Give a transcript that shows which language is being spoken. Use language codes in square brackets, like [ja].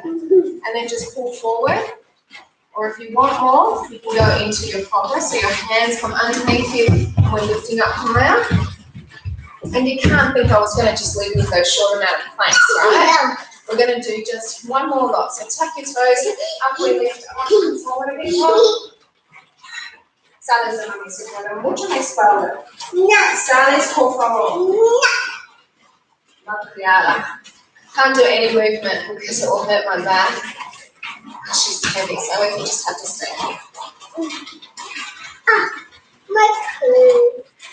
[en] And then just pull forward. Or if you want more, you can go into your cobra, so your hands come underneath you and we're lifting up higher. And you can't think I was going to just leave you with those short amount of planks, right? We're going to do just one more lot. So tuck your toes, up we lift, up forward a bit more. [es] Sales de mami, se mueve mucho mi espalda. Sales, por favor. Malcriada. [en] Can't do any movement because it will hurt my back. She's heavy, so we can just have to stand. My food.